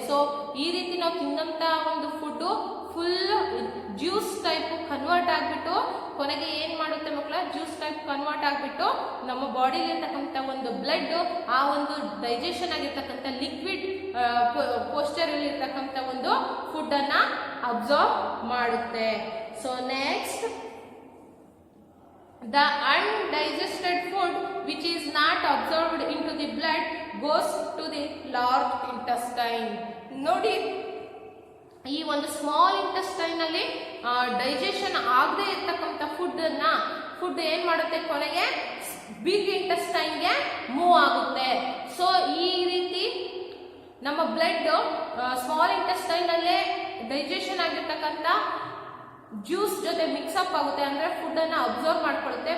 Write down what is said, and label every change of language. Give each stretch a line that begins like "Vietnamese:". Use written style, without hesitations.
Kannada: So ಈ ರೀತಿ ನಾವು ತಿಂದಂತ ಒಂದು food full juice type convert ಆಗಿಬಿಟ್ಟು ಕೊನೆಗೆ ಏನ್ ಮಾಡುತ್ತೆ ಮಕ್ಕಳ, ಜ್ಯೂಸ್ ಟೈಪ್ ಕನ್ವರ್ಟ್ ಆಗಿಬಿಟ್ಟು ನಮ್ಮ ಬಾಡಿಲಿ ಇರ್ತಕ್ಕಂಥ ಒಂದು ಬ್ಲಡ್ ಆ ಒಂದು ಡೈಜೆಷನ್ ಆಗಿರ್ತಕ್ಕಂಥ ಲಿಕ್ವಿಡ್ ಪೋಸ್ಚರ್ ಅಲ್ಲಿ ಇರ್ತಕ್ಕಂಥ ಒಂದು ಫುಡ್ ಅನ್ನ ಅಬ್ಸರ್ವ್ ಮಾಡುತ್ತೆ.
English: So next, the undigested food which is not absorbed into the blood goes to the large intestine.
Kannada: ನೋಡಿ, ಈ ಒಂದು ಸ್ಮಾಲ್ ಇಂಟೆಸ್ಟೈನ್ ಅಲ್ಲಿ ಡೈಜೆಷನ್ ಆಗದೆ ಇರ್ತಕ್ಕಂಥ ಫುಡ್ ಏನ್ ಮಾಡುತ್ತೆ, ಕೊನೆಗೆ ಬಿಗ್ ಇಂಟೆಸ್ಟೈನ್ಗೆ ಮೂವ್ ಆಗುತ್ತೆ. ಸೊ ಈ ರೀತಿ ನಮ್ಮ ಬ್ಲಡ್ ಸ್ಮಾಲ್ ಇಂಟೆಸ್ಟೈನ್ ಅಲ್ಲೇ ಡೈಜೆಷನ್ ಆಗಿರ್ತಕ್ಕಂಥ ಜ್ಯೂಸ್ ಜೊತೆ ಮಿಕ್ಸಪ್ ಆಗುತ್ತೆ, ಅಂದ್ರೆ ಫುಡ್ ಅನ್ನ ಅಬ್ಸರ್ವ್ ಮಾಡ್ಕೊಳ್ಳುತ್ತೆ.